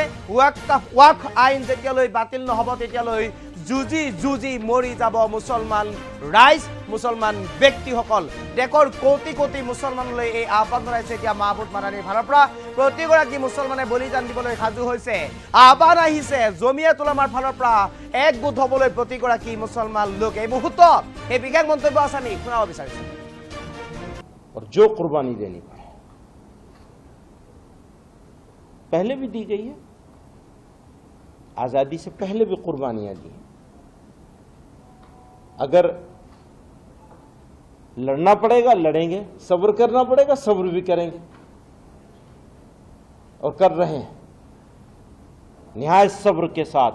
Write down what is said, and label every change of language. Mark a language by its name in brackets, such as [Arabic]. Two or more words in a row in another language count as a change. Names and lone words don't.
[Assamese] ৱাকফ আইন যেতিয়ালৈ বাতিল নহ'ব তেতিয়ালৈ যুঁজি মৰি যাব মুছলমান ৰাইজ, মুছলমান ব্যক্তিসকল। দেশৰ কোটি কোটি মুছলমানলৈ এই আহ্বান জনাইছে এতিয়া মাহমুদ মাদানীৰ ফালৰ পৰা। প্ৰতিগৰাকী মুছলমানে বলিদান দিবলৈ সাজু হৈছে। আহ্বান আহিছে জমিয়ত উলেমাৰ ফালৰ পৰা একগোট হ'বলৈ প্ৰতিগৰাকী মুছলমান লোক। এই মুহূৰ্তত এই বিশেষ মন্তব্য আছে, আমি শুনাব বিচাৰিছোঁ। [Hindi] जो कुर्बानी देनी पड़े पहले भी दी गई है, आजादी से पहले भी कुर्बानियां दी। अगर लड़ना पड़ेगा लड़ेंगे, सब्र करना पड़ेगा सब्र भी करेंगे और कर रहे हैं निहायत सब्र के साथ।